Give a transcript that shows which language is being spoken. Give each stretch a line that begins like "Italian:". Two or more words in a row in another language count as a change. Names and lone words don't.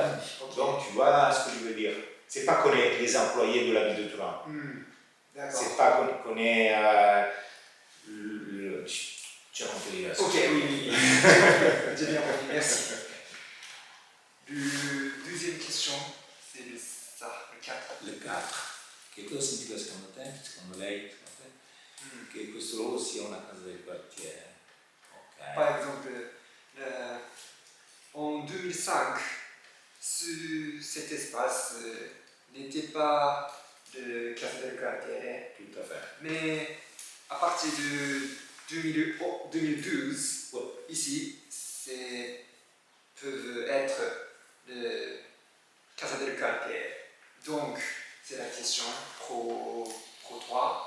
French: Donc, tu vois ce que je veux dire. C'est pas qu'on est les employés de la ville de Turin. C'est pas qu'on est... tu as compris là. Ok, oui. J'ai bien compris, merci. Deuxième question, c'est ça, le 4. Le 4.
Italian: Che cosa significa secondo te? Secondo lei? Che questo luogo sia una casa del quartiere. Okay.
French: Par exemple, en 2005, cet espace n'était pas de
Italian: casa del quartiere.
French: Tout à fait. Mais à partir de 2012, ici, peuvent être le
Italian: Casa del Quartier.
French: Donc, c'est la question pro 3.